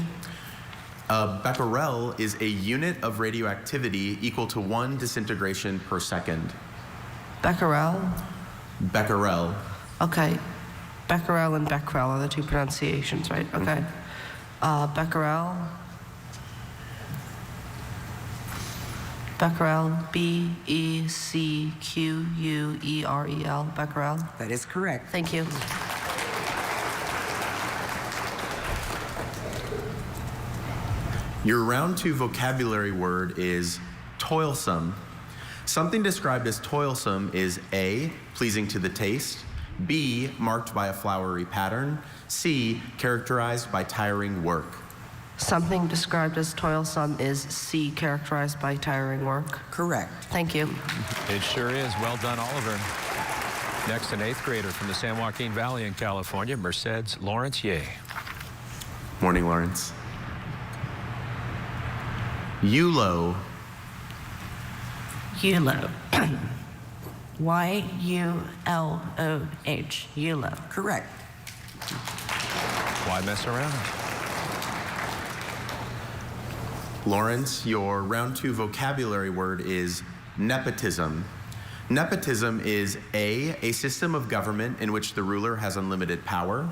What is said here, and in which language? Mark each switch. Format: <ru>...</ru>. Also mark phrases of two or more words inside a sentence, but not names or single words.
<en>Becquerel is a unit of radioactivity equal to 1 disintegration per second. Becquerel? Becquerel. Okay. Becquerel and Becquerel are the 2 pronunciations, right? Okay. Becquerel. Becquerel. B-E-C-Q-U-E-R-E-L. Becquerel. That is correct. Thank you. Your round 2 vocabulary word is toilsome. Something described as toilsome is A, pleasing to the taste, B, marked by a flowery pattern, C, characterized by tiring work. Something described as toilsome is C, characterized by tiring work. Correct. Thank you. It sure is. Well done, Oliver. Next, an 8th grader from the San Joaquin Valley in California, Mercedes Lawrence Ye. Morning, Lawrence. Eulo. Eulo. Y-U-L-O-H. Eulo. Correct. Why mess around? Lawrence, your round 2 vocabulary word is nepotism. Nepotism is A, system of government in which the ruler has unlimited power.</en>